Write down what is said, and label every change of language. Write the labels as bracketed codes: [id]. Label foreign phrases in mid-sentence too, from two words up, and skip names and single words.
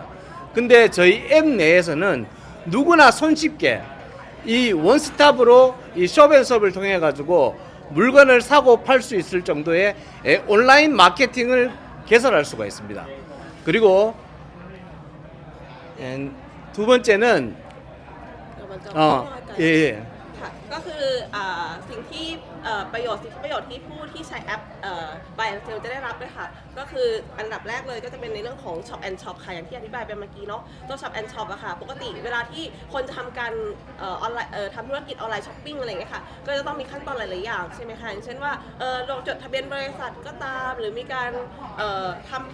[ko] 근데 저희 앱 내에서는 누구나 손쉽게 이 원스톱으로 이 숍앤숍을 통해 가지고 물건을 사고 팔 수 있을 정도의 온라인 마케팅을 개설할 수가 있습니다. 그리고 두 번째는 예. [th] ค่ะก็คือสิ่งที่ประโยชน์ที่ผู้ที่ใช้แอป Buy and Sell จะได้รับด้วยค่ะก็คืออันดับแรกเลยก็จะเป็นในเรื่องของ Shop and Shop ค่ะอย่างที่อธิบายไปเมื่อกี้เนาะตัว Shop and Shop อะค่ะปกติเวลาที่ คนจะทำการออนไลน์ทำธุรกิจออนไลน์ช้อปปิ้งอะไรอย่างเงี้ยค่ะก็จะต้องมีขั้นตอนหลายๆอย่างใช่ไหมคะอย่างเช่นว่าลงจดทะเบียนบริษัทก็ตามหรือมีการทำ